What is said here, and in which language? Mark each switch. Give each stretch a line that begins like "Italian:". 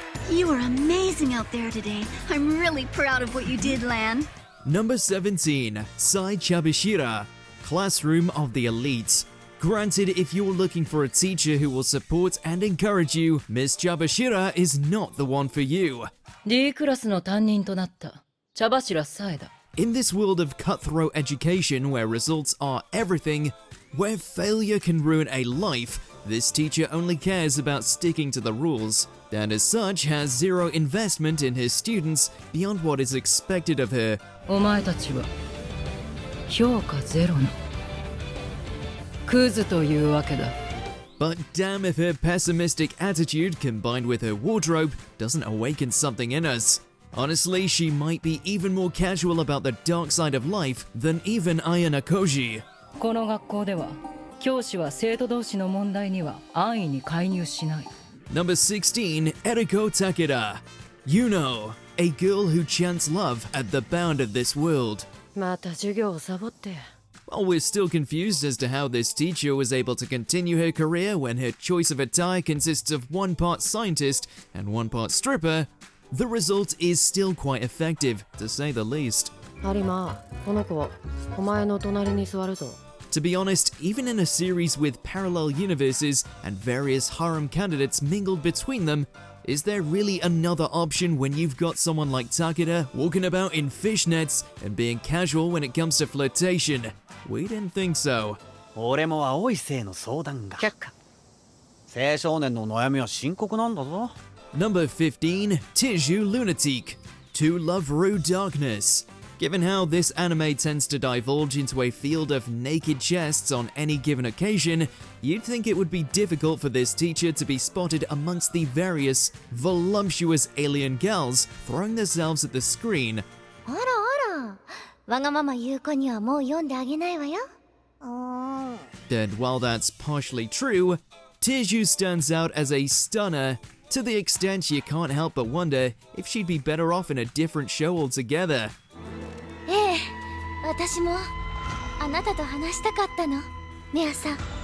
English: You are amazing out there today. I'm really proud of what you did, Lan. Number 17, Sai Chabashira, Classroom of the Elites. Granted, if you're looking for a teacher who will support and encourage you, Ms. Chabashira is not the one for you.
Japanese: D クラスの担任となった茶柱サエだ。
English: In this world of cutthroat education where results are everything, where failure can ruin a life, this teacher only cares about sticking to the rules, and as such has zero investment in his students beyond what is expected of her.
Japanese: お前たちは評価ゼロのクズというわけだ。
English: But damn if her pessimistic attitude combined with her wardrobe doesn't awaken something in us. Honestly, she might be even more casual about the dark side of life than even Ayana Koji.
Japanese: この学校では教師は生徒同士の問題には安易に介入しない。
English: Number 16, Eriko Takeda. You know, a girl who chants love at the bound of this world.
Japanese: また授業をサボって。
English: While we're still confused as to how this teacher was able to continue her career when her choice of attire consists of one part scientist and one part stripper, the result is still quite effective, to say the least.
Japanese: 有馬、この子、お前の隣に座るぞ。
English: To be honest, even in a series with parallel universes and various harem candidates mingled between them, is there really another option when you've got someone like Takeda walking about in fishnets and being casual when it comes to flirtation? We didn't think so.
Japanese: 俺も青い性の相談が。却下。青少年の悩みは深刻なんだぞ。
English: Number 15, Tearju Lunatique, To Love Ru Darkness. Given how this anime tends to divulge into a field of naked chests on any given occasion, you'd think it would be difficult for this teacher to be spotted amongst the various voluptuous alien gals throwing themselves at the screen.
Japanese: あらあら、わがまま言う子にはもう読んであげないわよ。
English: And while that's partially true, Tearju stands out as a stunner, to the extent you can't help but wonder if she'd be better off in a different show altogether.
Japanese: ええ、私もあなたと話したかったの、メアさん。